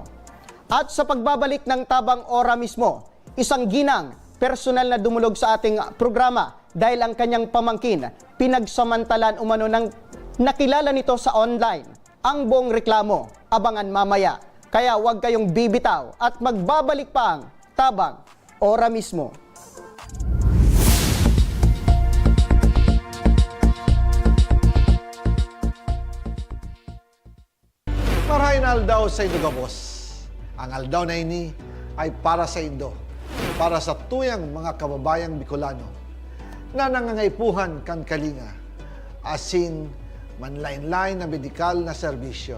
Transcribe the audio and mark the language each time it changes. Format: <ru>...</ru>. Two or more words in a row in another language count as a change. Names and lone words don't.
<tl>At sa pagbabalik ng Tabang Ora mismo, isang ginang personal na dumulog sa ating programa dahil ang kanyang pamangkin pinagsamantalan umano ng nakilala nito sa online. Ang buong reklamo, abangan mamaya. Kaya huwag kayong bibitaw at magbabalik pa ang Tabang Ora mismo.</tl> <bik>Marahin aldaw sa Indo Gabos. Ang aldaw na ini ay para sa Indo, para sa tuyang mga kababayang Bicolano na nangangaipuhan kan kalinga, asin manlain-lain na medikal na serbisyo.</bik>